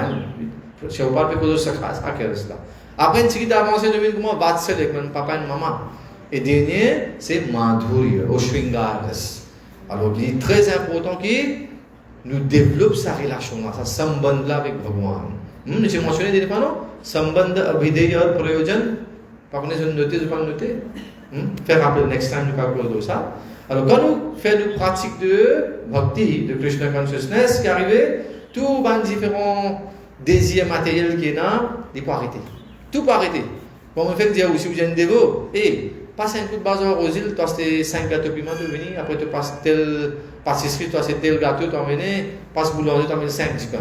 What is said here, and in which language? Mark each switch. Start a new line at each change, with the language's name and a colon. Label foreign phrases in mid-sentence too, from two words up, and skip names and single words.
French: Je vous parle de Sakha, Sakyaras là. Après une petite avancée nous avons comment Vatsalek, un papa et une maman. Et dernier c'est Madhurya, au Shringaras. Alors, il est très important que nous développions sa relation, sa sambandh là avec Bhagwan. J'ai mentionné des fois, non?
Sanskrit: Sambandh abhideya prayojan.
French: Par contre, je vais noter, je vais pas noter. Faire rappeler
English: next time,
French: nous parlons de ça. Alors, quand nous faisons une pratique de bhakti, de Krishna consciousness, qui arrive, tous les différents désirs matériels qu'il y a, ils peuvent arrêter. Tout peut arrêter. Bon, on fait dire aussi, vous êtes un dévot, passe un coup de bazar aux îles, toi c'est 5 gâteaux piment, tu venir, après tu passes telle pâtisserie, toi c'est tel gâteau, tu emmènes, passe boulanger, tu emmènes 5 chicken.